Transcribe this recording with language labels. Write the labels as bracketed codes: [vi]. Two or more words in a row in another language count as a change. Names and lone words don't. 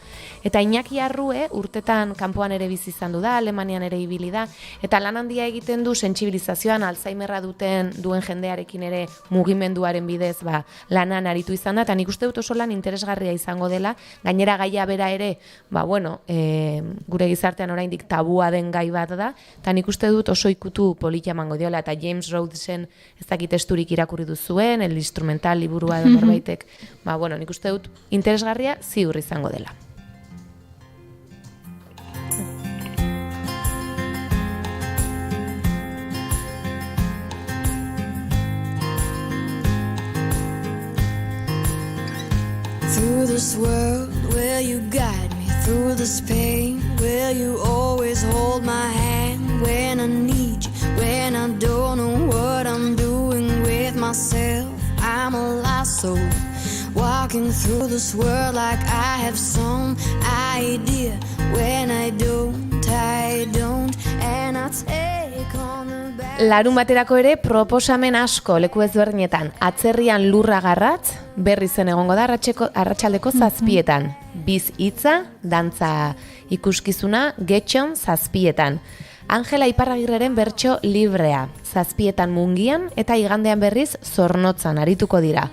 [eu] Eta Iñaki Arrue urtetan kanpoan ere bizi izan du da, Alemanian ere ibili da, eta lan handia egiten du sentsibilizazioan Alzheimerra duen jendearekin ere mugimenduaren bidez lanan aritu izan da, eta nik uste dut oso lan interesgarria izango dela, gainera gaia bera ere, gure gizartean oraindik tabua den gai bat da, eta nik uste dut oso ikutu polita emango diola, eta James Rhodesen ez dakit testurik irakurri duzuen, el instrumental liburua edo norbaitek, nik uste dut interesgarria ziur izango dela. [en] Through this world where you guide me, through this pain where you always hold my hand, when I need you, when I don't know what I'm doing with myself, I'm a lost soul, walking through this world like I have some idea, when I don't, and I take on the back. [eu] Larun baterako ere proposamen asko leku ezberdinetan. Atzerrian lurra garratz, berri zen egongo da arratsaldeko 7etan. Biz hitza, dantza ikuskizuna, Getxon 7etan. Angela Iparragirreren bertso librea, 7etan Mungian eta igandean berriz Zornotzan arituko dira.